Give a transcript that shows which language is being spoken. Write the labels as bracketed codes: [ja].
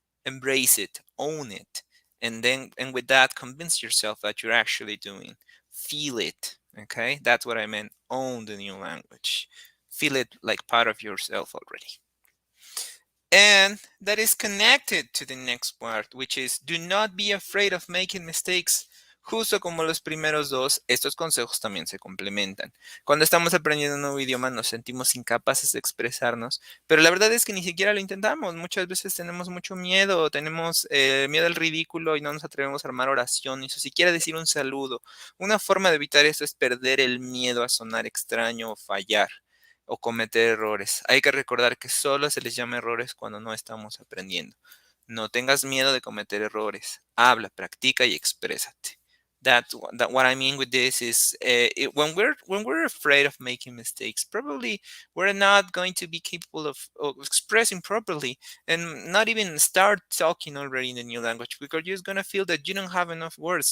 [en] Embrace it, own it, and with that, convince yourself that you're actually doing. Feel it. Okay, that's what I meant. Own the new language. Feel it like part of yourself already. And that is connected to the next part, which is do not be afraid of making mistakes. [es] justo como los primeros dos, estos consejos también se complementan. Cuando estamos aprendiendo un nuevo idioma nos sentimos incapaces de expresarnos, pero la verdad es que ni siquiera lo intentamos. Muchas veces tenemos mucho miedo, tenemos miedo al ridículo y no nos atrevemos a armar oraciones o siquiera decir un saludo. Una forma de evitar esto es perder el miedo a sonar extraño o fallar o cometer errores. Hay que recordar que solo se les llama errores cuando no estamos aprendiendo. No tengas miedo de cometer errores. Habla, practica y exprésate. [en] That what I mean with this is when we're afraid of making mistakes, probably we're not going to be capable of expressing properly and not even start talking already in the new language because you're going to feel that you don't have enough words.